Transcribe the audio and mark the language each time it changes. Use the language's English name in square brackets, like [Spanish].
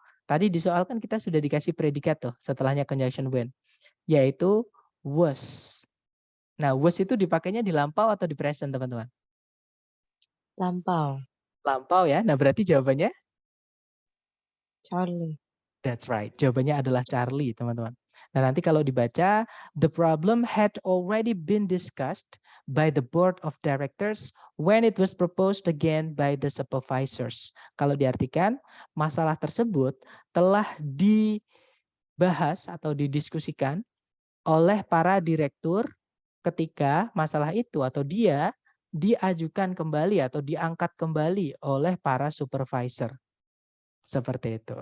[Indonesian] Tadi di soal kan kita sudah dikasih predikat tuh setelahnya conjunction when, yaitu was. Nah, was itu dipakainya di lampau atau di present, teman-teman? Lampau. Lampau ya. Nah, berarti jawabannya? Charlie. [English] That's right. [Indonesian] Jawabannya adalah Charlie, teman-teman. Nah, nanti kalau dibaca, [English] the problem had already been discussed by the board of directors when it was proposed again by the supervisors. [Indonesian] Kalau diartikan, masalah tersebut telah dibahas atau didiskusikan oleh para direktur ketika masalah itu atau dia diajukan kembali atau diangkat kembali oleh para supervisor. Seperti itu.